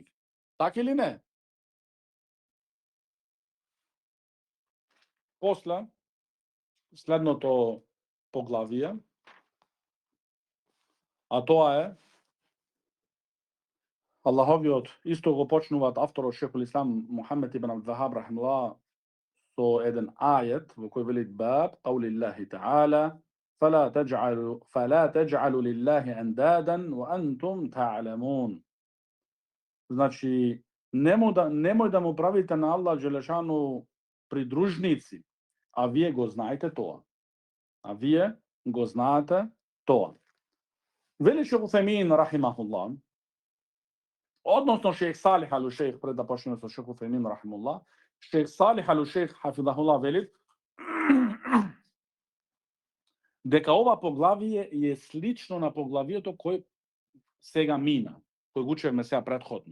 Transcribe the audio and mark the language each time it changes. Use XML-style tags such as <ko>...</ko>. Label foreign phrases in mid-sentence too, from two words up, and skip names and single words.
<mk>Така или не? После, следното поглавие, а тоа е Аллаховиот, исто го почнуваат авторот Шейхул Ислам Мухамед ибн Абдул Вахаб рахимахуллах со еден ајет во кој вели</mk> <ar>باب قول الله تعالى فلا تجعلوا لله أندادا وأنتم تعلمون.</ar> <mk>Значи, немој да му правите на Аллах джелешану придружници, а вие го знаете тоа. Вели Шейх Утајмин рахимахуллах, односно Шейх Салих ал-Шейх, пред да почнеме со Шейх Утајмин рахимахуллах, Шейх Салих ал-Шейх хафидахуллах вели дека ова поглавие е слично на поглавието кој сега мина, кој го учевме сега претходно.</mk>